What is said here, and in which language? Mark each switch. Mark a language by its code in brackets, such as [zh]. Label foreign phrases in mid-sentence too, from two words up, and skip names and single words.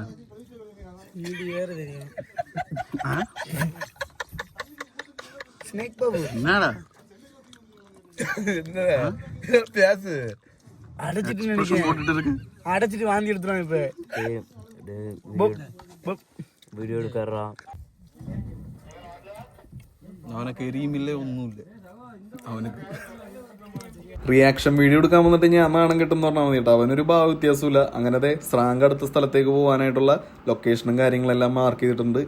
[ta] வேற தெரியும். ஸ்னேக் பாபு என்னடா என்ன பேசு. அடைச்சிட்டு நினைக்கிறேன். அடைச்சிட்டு வாந்தி எடுத்துறான். இப்ப [ml] വീഡിയോ എടുക്കാറാ. അവനൊക്കെ എരിയുമില്ല ഒന്നുമില്ല. അവനക്ക് [en] reaction video [ml] എടുക്കാൻ വന്നിട്ട് ഞാൻ നാണം കിട്ടും പറഞ്ഞാൽ മതി കേട്ടോ. അവനൊരു ഭാവ വ്യത്യാസമില്ല. അങ്ങനത്തെ സ്രാങ്ക് അടുത്ത സ്ഥലത്തേക്ക് പോകാനായിട്ടുള്ള ലൊക്കേഷനും കാര്യങ്ങളെല്ലാം മാർക്ക് ചെയ്തിട്ടുണ്ട്.